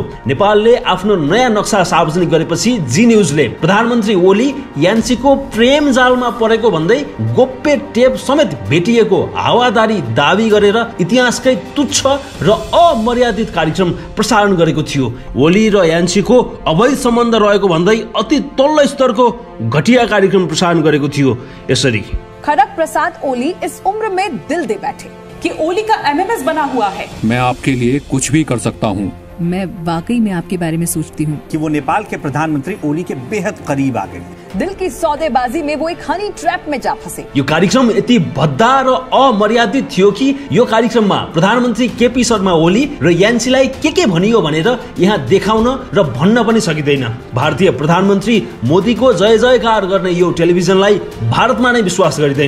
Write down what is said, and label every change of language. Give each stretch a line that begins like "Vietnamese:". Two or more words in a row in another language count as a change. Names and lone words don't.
Nepali: नेपालले आफ्नो नयाँ नक्सा सार्वजनिक गरेपछि जी न्यूजले प्रधानमन्त्री ओली यान्छीको प्रेम जालमा परेको भन्दै गोप्य टेप समेत भेटिएको हावादारी दावी गरेर इतिहासकै तुच्छ र अमर्यादित कार्यक्रम प्रसारण गरेको थियो। ओली र यान्छीको अवैध सम्बन्ध रहेको भन्दै अति तल्लो स्तरको घटिया कार्यक्रम प्रसारण गरेको थियो। यसरी
Hindi: खड़ग प्रसाद ओली इस उम्र में दिल दे बैठे कि ओली का एमएमएस बना हुआ है। मैं आपके लिए कुछ भी कर सकता हूँ। मैं वाकई में आपके बारे में सोचती हूँ कि वो नेपाल के प्रधानमंत्री ओली के बेहद करीब आ गए। दिल की सौदेबाजी में वो एक हनी ट्रैप में जा फंसे।
Nepali: यो कार्यक्रम यति भद्दा र अमर्यादित थियो कि यो कार्यक्रममा प्रधानमन्त्री केपी शर्मा ओली र यान्सीलाई के भनियो भनेर यहाँ देखाउन र भन्न पनि सकिँदैन। भारतीय प्रधानमन्त्री मोदीको जय जयकार गर्ने यो टेलिभिजनलाई भारतमा नै विश्वास गरिँदैन।